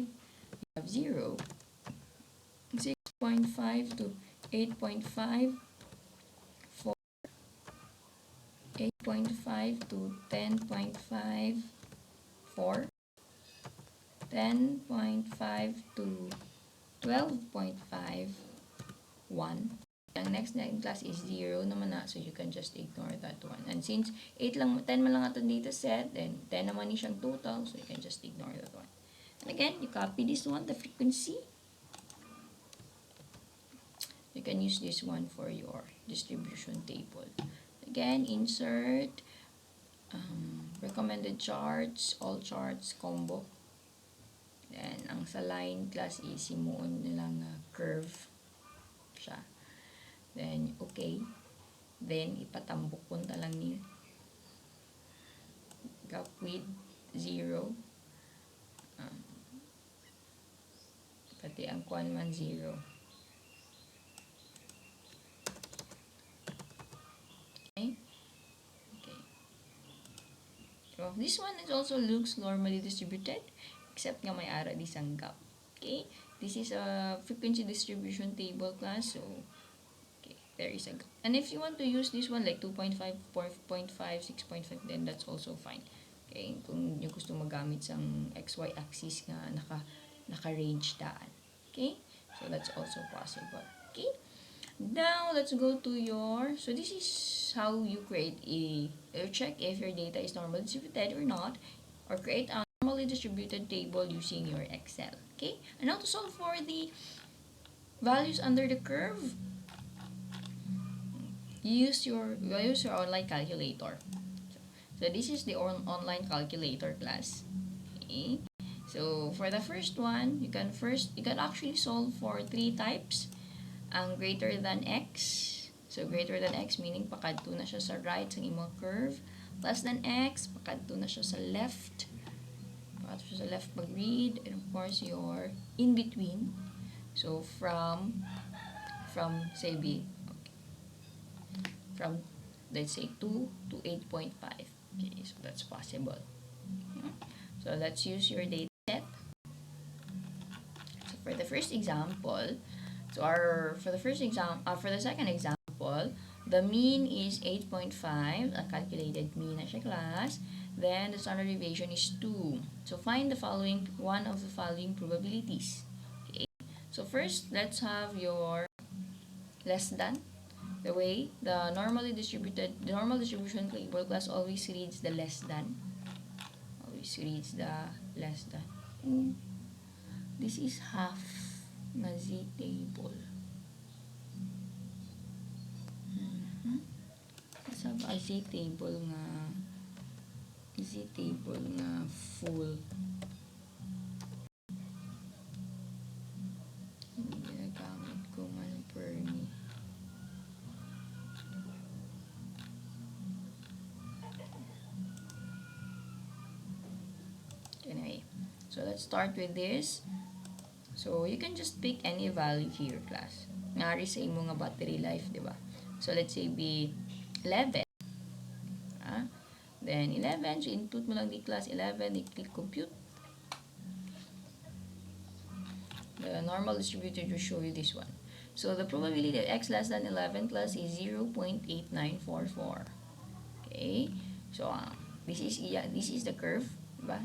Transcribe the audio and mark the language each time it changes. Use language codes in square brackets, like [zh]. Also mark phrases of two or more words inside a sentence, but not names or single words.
[en] You have 0. 6.5 to 8.5. 8.5 to 10.5, 4, 10.5 to 12.5, 1. Ang next na in class is 0 [hil] naman na, [en] so you can just ignore that one. And since 10 [hil] man lang ato [en] data set, then 10 [hil] naman ni siyang [en] total, so you can just ignore that one. And again, you copy this one, the frequency. You can use this one for your distribution table. Again, insert, recommended charts, all charts, combo. Then, [hil] ang Ang sa [en] line class is [hil] simuon nilang curve siya. [en] Then, okay. [hil] Then, ipatambok ko na lang ni [en] gap width [hil] 0. Pati ang kuan man 0. [en] Okay. Okay. So, this one is also looks normally distributed, except [hil] nga may ara di sang [en] gap. Okay. This is a frequency distribution table class. So, okay, there is a gap. And if you want to use this one like 2.5, 4.5, 6.5, then that's also fine. [hil] Okay, kung nyo gusto magamit sang [en] XY axis [hil] nga naka-range daan. [en] Okay, so that's also possible. Okay, now let's go to so this is how you create check if your data is normally distributed or not, or create a normally distributed table using your Excel. Okay, and now to solve for the values under the curve, use your online calculator. So this is the online calculator class. Okay. So for the first one, you can actually solve for 3 types. Ang greater than x. So greater than x meaning [hil] pakadto na siya sa right sa imong curve. [en] Less than x, [hil] pakadto na siya sa left. Pakadto siya sa left mag-read. [en] And of course your in between. So from say B, okay. From let's say 2 to 8.5. Okay, so that's possible. So let's use your data set. So for the first example, for the second example, the mean is 8.5, a calculated mean [hil] na siya [en] class. Then the standard deviation is 2. So find one of the following probabilities. Okay. So first, let's have your less than. The normal distribution table class always reads the less than. This is half na z table. Let's have a z table nga full. [hil] Ginagamit ko man Perni. [en] Anyway, so let's start with this. So you can just pick any value here, class. [hil] Ngari sa imo nga battery life, di ba? [en] So let's say be 11. Then 11, so input [hil] mo lang di [en] class 11, i-click compute. The normal distributor will show you this one. So the probability that x less than 11 class is 0.8944. Okay, so this is the curve, diba?